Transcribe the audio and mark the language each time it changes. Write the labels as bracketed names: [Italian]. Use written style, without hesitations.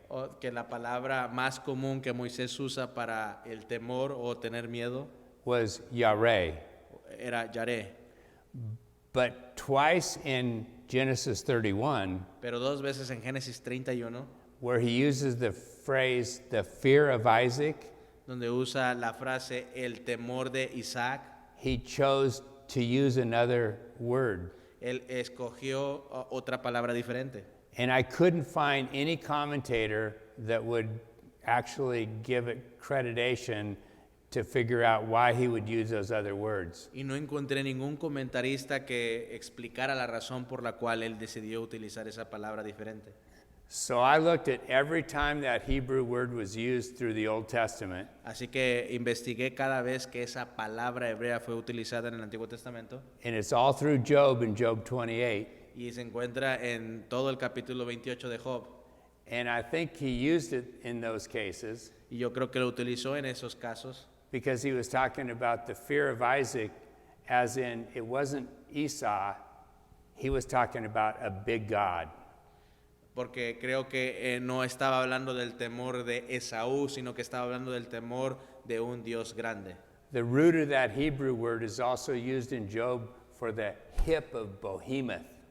[Spanish] O que la palabra más común que Moisés usa para el temor o tener miedo [English] was yareh. [Spanish] era yaré. [English] But twice in Genesis 31, [Spanish] Pero dos veces en Génesis 31, [English] where he uses the phrase, the fear of Isaac, [Spanish] donde usa la frase el temor de Isaac, [English] he chose to use another word. [Spanish] él escogió otra palabra diferente. [English] And I couldn't find any commentator that would actually give it creditation to figure out why he would use those other words. [Spanish] Y no encontré ningún comentarista que explicara la razón por la cual él decidió utilizar esa palabra diferente. [English] So I looked at every time that Hebrew word was used through the Old Testament, [Spanish] Así que investigué cada vez que esa palabra hebrea fue utilizada en el Antiguo Testamento [English] and it's all through Job in Job 28. [Spanish] y se encuentra en todo el capítulo 28 de Job. [English] And I think he used it in those cases [Spanish] Y yo creo que lo utilizó en esos casos [English] because he was talking about the fear of Isaac, as in it wasn't Esau, he was talking about a big God. [Spanish] porque creo que no estaba hablando del temor de Esaú, sino que estaba hablando del temor de un Dios grande. [English] The root of that Hebrew word is also used in Job for the hip of behemoth.